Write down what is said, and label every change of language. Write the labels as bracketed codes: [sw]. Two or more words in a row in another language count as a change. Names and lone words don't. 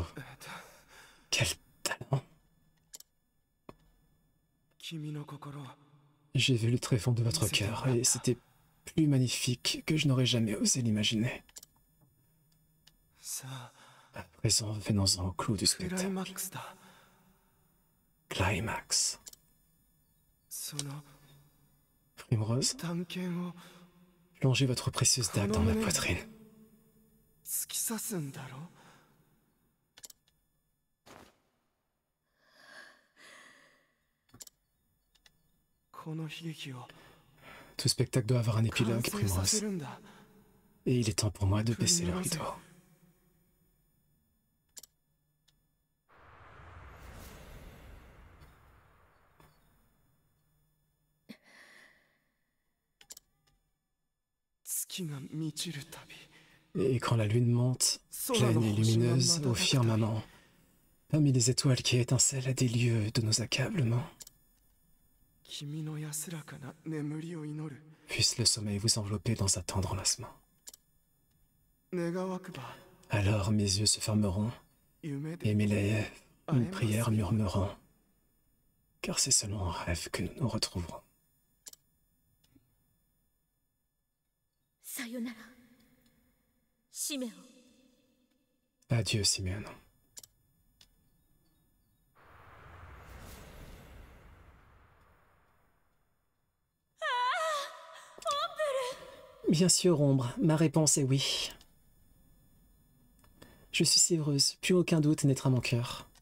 [fr] Quel talent. J'ai vu le tréfonds de votre cœur et c'était plus magnifique que je n'aurais jamais osé l'imaginer. À présent, venons-en au clou du [ja] クライ [fr] spectacle. [ja] マックスだ。 [fr] Climax. [ja] その [fr] Primrose, [ja] 探検を [fr] plongez votre précieuse dague dans ma poitrine. [ja] 突き刺すんだろ。この悲劇を [fr] Tout spectacle doit avoir un [ja] 完 [fr] épilogue, [ja] 成させ [fr] Primrose. [ja] るんだ。 [fr] Et il est temps pour moi de baisser le rideau. [ja] 月が満ちるたび [fr] Et quand la lune monte, pleine et lumineuse, au firmament, parmi les étoiles qui étincellent à des lieux de nos accablements, [ja] 君の安らかな眠りを祈る。 [fr] puisse le sommeil vous envelopper dans un tendre enlacement. [ja] 願わくば [fr] Alors mes yeux se fermeront [ja] 夢で [fr] et mes lèvres une prière murmureront, car c'est seulement en rêve que nous nous retrouverons. [ja] さよならシメオ。 [fr] Adieu, Simeon. Bien sûr, Ombre, ma réponse est oui. Je suis si heureuse, plus aucun doute naîtra mon cœur.